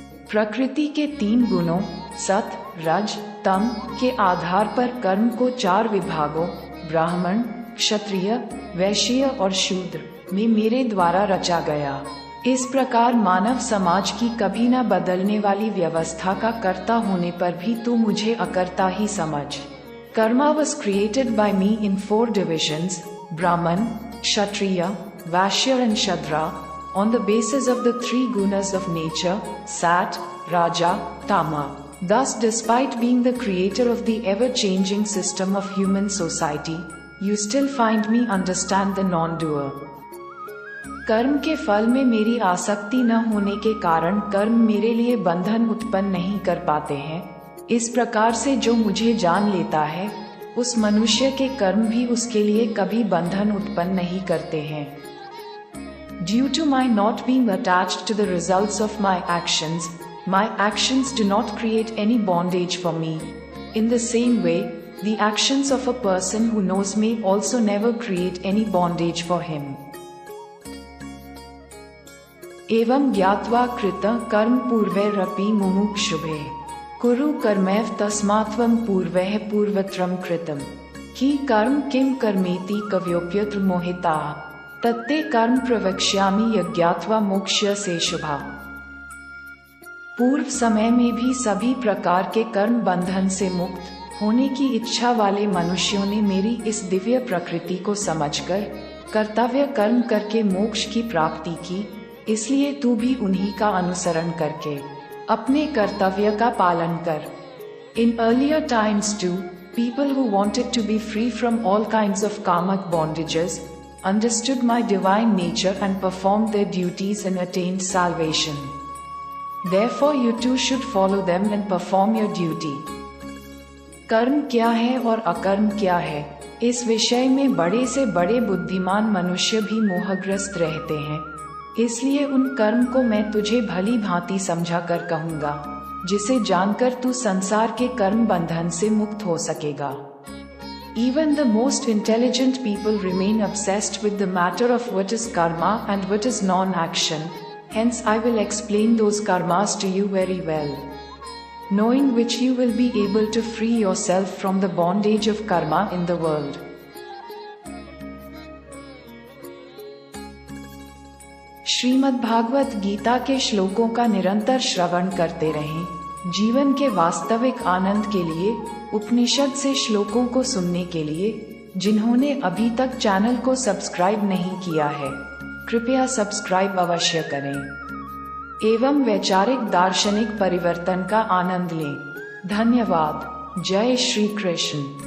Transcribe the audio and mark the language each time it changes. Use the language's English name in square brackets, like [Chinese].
[Hindi] प्रकृति के तीन गुणों सत, रज, तम के आधार पर कर्म को चार विभागों ब्राह्मण, क्षत्रिय, वैश्य और शूद्र में मेरे द्वारा रचा गया। इस प्रकार मानव समाज की कभी न बदलने वाली व्यवस्था का कर्ता होने पर भी तू मुझे अकर्ता ही समझ। [English] Karma was created by me in 4 divisions, Brahman, Kshatriya, Vaishya and Shudra, on the basis of the 3 gunas of nature, Sat, Raja, Tama. Thus, despite being the creator of the ever-changing system of human society, you still find me understand the non-doer. [Hindi] कर्म के फल में मेरी आसक्ति न होने के कारण कर्म मेरे लिए बंधन उत्पन्न नहीं कर पाते हैं। इस प्रकार से जो मुझे जान लेता है उस मनुष्य के कर्म भी उसके लिए कभी बंधन उत्पन्न नहीं करते हैं। [English] Due to my not being attached to the results of my actions do not create any bondage for me. In the same way, the actions of a person who knows me also never create any bondage for him. [Sanskrit] एवं ज्ञात्वा कृतं कर्म पूर्वैरपि मुमुक्षुभे कुरु कर्मैव तस्मात्त्वं पूर्वैः पूर्वत्रं कृतं ही कर्म किम कर्मेति कव्योप्यत्र मोहिता तत्ते कर्म प्रवक्ष्यामि यज्ञात्वा मोक्ष्य से शुभा। [Hindi] पूर्व समय में भी सभी प्रकार के कर्म बंधन से मुक्त होने की इच्छा वाले मनुष्यों ने मेरी इस दिव्य प्रकृति को समझकर कर्तव्य कर्म करके मोक्ष की प्राप्ति की, इसलिए तू भी उन्हीं का अनुसरण करके अपने कर्तव्य का पालन कर। [English] In earlier times too, people who wanted to be free from all kinds of karmic bondages understood my divine nature and performed their duties and attained salvation. Therefore you too should follow them and perform your duty. [Hindi] कर्म क्या है और अकर्म क्या है, इस विषय में बड़े से बड़े बुद्धिमान मनुष्य भी मोहग्रस्त रहते हैं, इसलिए उन कर्म को मैं तुझे भली भांति समझा कर कहूँगा, जिसे जानकर तू संसार के कर्म बंधन से मुक्त हो सकेगा। [English] Even the most intelligent people remain obsessed with the matter of what is karma and what is non-action, hence I will explain those karmas to you very well, knowing which you will be able to free yourself from the bondage of karma in the world. [Hindi] Shrimad Bhagavat Gita के श्लोकों का निरंतर श्रवण करते रहें। जीवन के वास्तविक आनंद के लिए उपनिषद से श्लोकों को सुनने के लिए जिन्होंने अभी तक चैनल को सब्सक्राइब नहीं किया है, कृपया सब्सक्राइब अवश्य करें एवं वैचारिक दार्शनिक परिवर्तन का आनंद लें। धन्यवाद। जय श्री कृष्ण।